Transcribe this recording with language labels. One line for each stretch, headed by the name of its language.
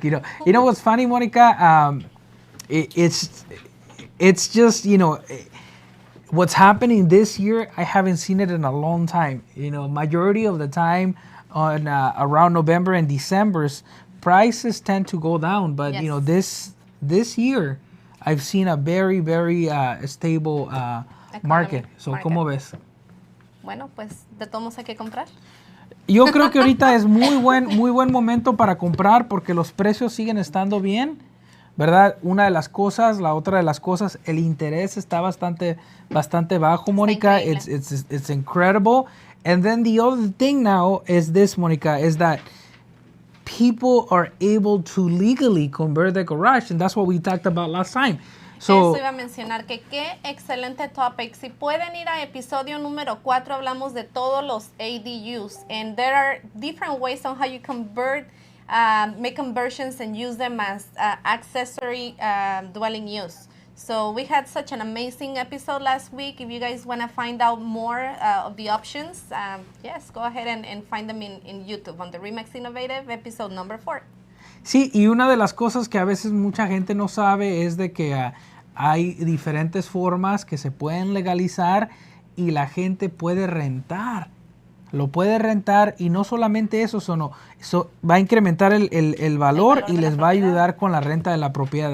English: You know what's funny, Monica? It's just, what's happening this year, I haven't seen it in a long time. Majority of the time on around November and December's prices tend to go down. But, yes. This year, I've seen a very, very stable market.
Spanish: So, ¿cómo ves? Bueno, pues, ¿de todos hay que comprar? Yo creo que ahorita es muy buen momento para comprar, porque los precios siguen estando bien. ¿Verdad? Una de las cosas, la otra de las cosas, el interés está bastante bajo, Mónica.
English: It's incredible. And then the other thing now is this, Mónica, is that people are able to legally convert their garage, and that's what we talked about last time.
Spanish: Eso iba a mencionar, que qué excelente topic.
English: Si pueden ir a episodio número 4, hablamos de todos los ADUs, and there are different ways on how you convert, make conversions and use them as accessory dwelling use. So we had such an amazing episode last week. If you guys want to find out more of the options, yes, go ahead and find them in YouTube on the Remax Innovative episode number 4.
Spanish: Sí, y una de las cosas que a veces mucha gente no sabe es de que hay diferentes formas que se pueden legalizar y la gente puede rentar. Lo puede rentar, y no solamente eso va a incrementar el valor y les va a ayudar con la renta de la propiedad.